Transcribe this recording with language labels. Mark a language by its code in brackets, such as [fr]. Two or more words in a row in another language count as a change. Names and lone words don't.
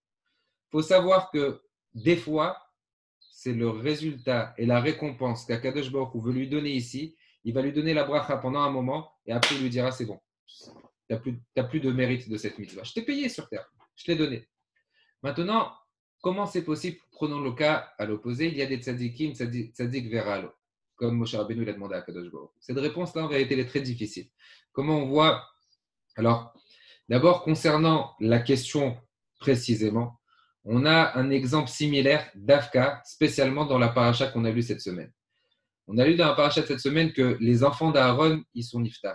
[fr] Il faut savoir que des fois, c'est le résultat et la récompense qu' [he] הקדוש ברוך הוא [fr] veut lui donner ici. Il va lui donner la bracha pendant un moment et après il lui dira c'est bon, tu n'as plus de mérite de cette mitzvah. Je t'ai payé sur terre, je te l'ai donné. Maintenant, comment c'est possible? Prenons le cas à l'opposé, il y a des tzadikim, [he] צדיק ורע לו, [fr] comme Moshe Rabbeinu l'a demandé à [he] הקדוש ברוך הוא. [fr] Cette réponse-là, en réalité, elle est très difficile. Comment on voit? Alors, d'abord, concernant la question précisément, on a un exemple similaire d'Afka, spécialement dans la paracha qu'on a lue cette semaine. On a lu dans la paracha de cette semaine que les enfants d'Aaron, ils sont niftar.